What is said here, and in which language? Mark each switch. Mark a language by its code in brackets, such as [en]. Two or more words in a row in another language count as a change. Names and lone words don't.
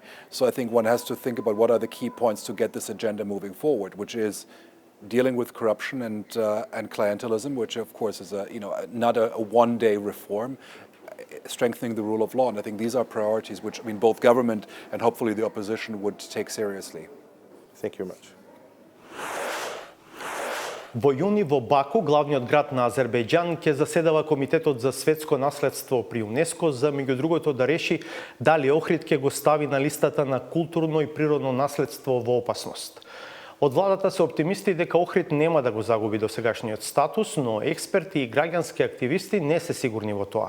[en] So I think one has to think about what are the key points to get this agenda moving forward, which is dealing with corruption and clientelism, which of course is not a one-day reform, strengthening the rule of law. And I think these are priorities which both government and hopefully the opposition would take seriously. Thank you very much. [mk] Во јуни во Баку, главниот град на Азербејџан, ќе заседава Комитетот за светско наследство при ЮНЕСКО за меѓу другото да реши дали Охрид ќе го стави на листата на културно и природно наследство во опасност. Од владата се оптимисти дека Охрид нема да го загуби досегашниот статус, но експерти и граѓански активисти не се сигурни во тоа.